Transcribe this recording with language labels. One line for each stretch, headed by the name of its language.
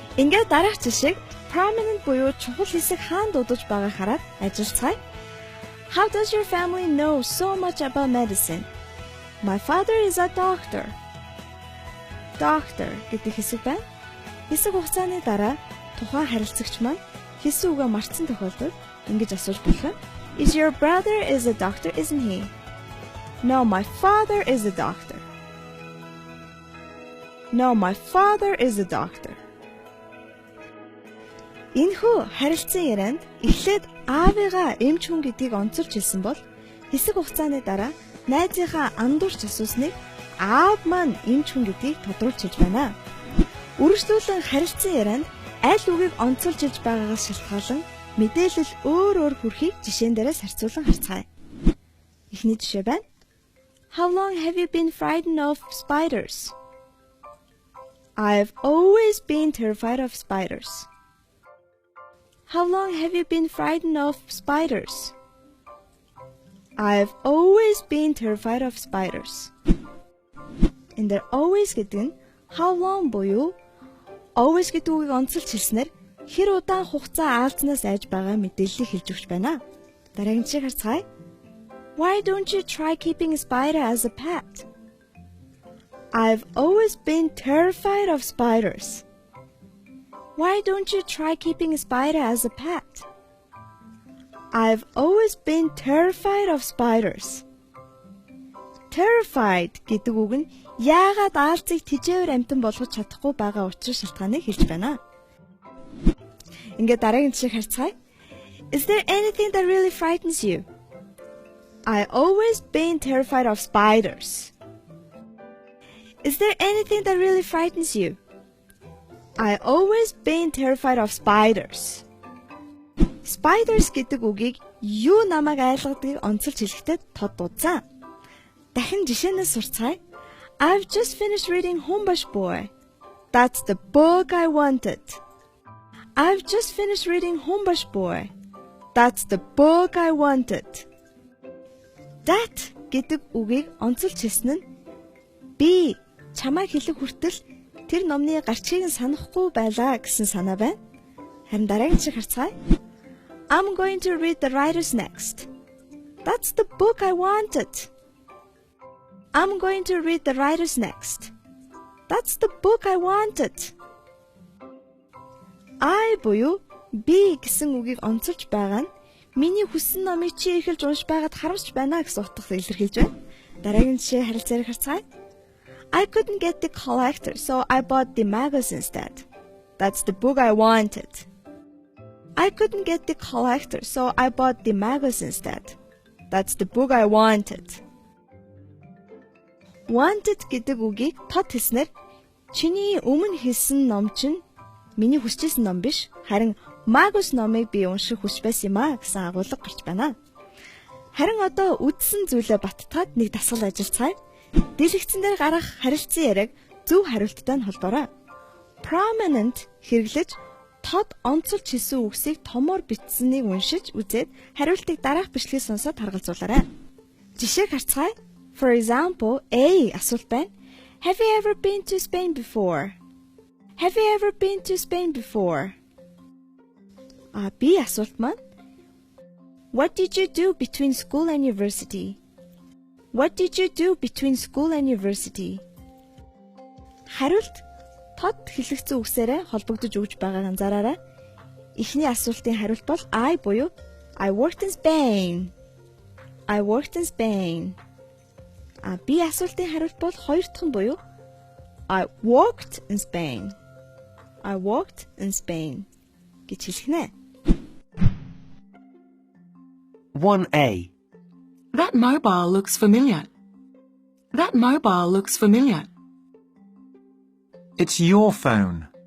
Mongolian: Ингээд дараах жишээг prominent буюу чухал хэсэг хаана дуудаж байгааг хараад ажиллацгаая.
English: How does your family know so much about medicine? My father is a doctor.
Mongolian: Doctor гэдэг хэсэг байна. Хэсэг хугацааны дараа тухайн харилцагч маань хэлсэн үгээ мартсан тохиолдолд ингэж асууж болох юм.
English: Is your brother is a doctor, isn't he? No, my father is a doctor. No, my father is a doctor.
Mongolian: Энэхүү харилцан ярианд эхлээд аавыгаа эмч хүн гэдгийг онцолж хэлсэн бол хэсэг хугацааны дараа найзынхаа андуурч асуусныг аав маань эмч хүн гэдгийг тодруулж хэлж байна. Үргэлжлүүлэн харилцан ярианд аль үгийг онцолж хэлж байгаагаас шалтгаалan мэдээлэл өөр өөр хүрхийг жишээн дээрээс харьцуулан харцгаая. Эхний жишээ байна.
English: How long have you been frightened of spiders? I've always been terrified of spiders. How long have you been frightened of spiders? I've always been terrified of spiders.
Mongolian: And there always гэдэг нь how long буюу always гэдэг үгийг онцолж хэлснээр хэр удаан хугацаа алдснаас айж байгаа мэдээллийг хэлж өгч байна. Дараагийн жишээг харцгаая.
English: Why don't you try keeping a spider as a pet? I've always been terrified of spiders. Why don't you try keeping a spider as a pet? I've always been terrified of spiders.
Mongolian: Terrified гэдэг үг нь яагаад аалзыг тэжээвэр амтан болгож чадахгүй байгаа учраа шалтгааныг хэлж байна. Ингээд дараагийн жишээг харцгаая.
English: Is there anything that really frightens you? I always been terrified of spiders. Is there anything that really frightens you? I always been terrified of spiders.
Mongolian: Spiders гэдэг үгийг юу намайг айлгадгийг онцолж хэлэхдээ тод дуудсан. Дахин жишээнээс сурцгаая.
English: I've just finished reading Hombash Boy. That's the book I wanted. I've just finished reading Hombash Boy. That's the book I wanted.
Mongolian: That гэдэг үгийг онцолж хэлсэн нь би чамайг хэлэх хүртэл тэр номны гарчгийг санахгүй байлаа гэсэн санаа байна. Харин дараагийн жишээ харцгаая.
English: I'm going to read the writers next. That's the book I wanted. I'm going to read the writers next. That's the book I wanted.
Mongolian: I буюу би гэсэн үгийг онцолж байгаа нь миний хүссэн номыг чи эхэлж уншиж байгаад харамсч байна гэсэн утгыг илэрхийлж байна. Дараагийн жишээ харилцааг харцгаая.
English: I couldn't get the collector, so I bought the magazine instead. That's the book I wanted. I couldn't get the collector, so I bought the magazine instead. That's the book I wanted.
Mongolian: Wanted гэдэг үгийг тод хэлснээр чиний өмнө хэлсэн ном чинь миний хүсчихсэн ном биш, харин Magus номыг би унших хүсч байсан юм а гэсэн агуулга гарч байна. Харин одоо үдсэн зүйлээ баттгаад нэг дасгал ажиллацгаая. Дэлгэцэн дээр гарах харилцан яриаг зөв хариулттай нь холбоорой. Prominent хэрэглэж тод онцолж хэлсэн үгсийг томоор бичсэнийг уншиж үзээд хариултыг дараах бичлэгийг сонсоод харгалзуулаарай. Жишээг харцгаая.
English: For example,
Mongolian: A асуулт байна.
English: Have you ever been to Spain before? Have you ever been to Spain before?
Mongolian: B асуулт маань.
English: What did you do between school and university? What did you do between school and university?
Mongolian: Хариулт тод хэлэгцэн үгсээрээ холбогдож өгж байгааг анзаараарай. Эхний асуултын хариулт бол I буюу
English: I worked in Spain. I worked in Spain.
Mongolian: B асуултын хариулт бол хоёр дахь нь буюу
English: I walked in Spain. I walked in Spain
Mongolian: гэж хэлэх нэ. 1A.
English: That mobile looks familiar. That mobile looks familiar. It's your phone.